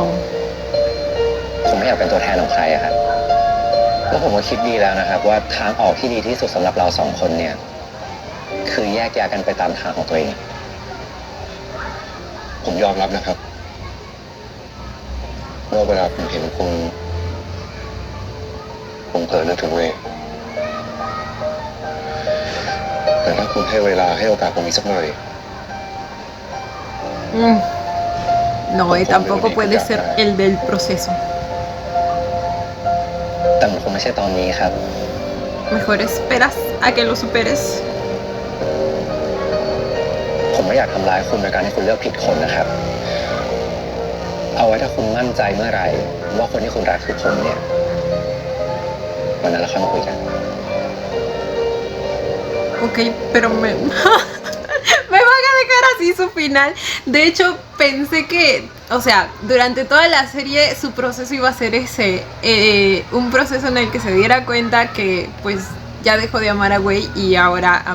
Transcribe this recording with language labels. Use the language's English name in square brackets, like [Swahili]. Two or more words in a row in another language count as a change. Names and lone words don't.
[Thai] ผมไม่อยากเป็นตัวแทนของใครอะครับ แล้วผมก็คิดดีแล้วนะครับ ว่าทางออกที่ดีที่สุดสำหรับเราสองคนเนี่ย คือแยกย้ายกันไปตามทางของตัวเอง ผมยอมรับนะครับว่าเวลาผมเห็นคุณผมเผลอนึกถึงเวย์แต่ถ้าคุณให้เวลาให้โอกาสผมอีกสักหน่อย [Spanish] No, y tampoco puede ser el del proceso. [Thai] แต่มันคงไม่ใช่ตอนนี้ครับ [Spanish] Mejor esperas a que lo superes. [Thai] ผมไม่อยากทำร้ายคุณโดยการให้คุณเลือกผิดคนนะครับ เอาไว้ถ้าคุณมั่นใจเมื่อไหร่ว่าคนที่คุณรักคือผมเนี่ย วันนั้นเราค่อยมาคุยกัน [Spanish] Ok, pero me van a dejar así su final. De hecho, pensé que, o sea, durante toda la serie su proceso iba a ser ese, un proceso en el que se diera cuenta que pues ya dejó de amar a Wei y ahora...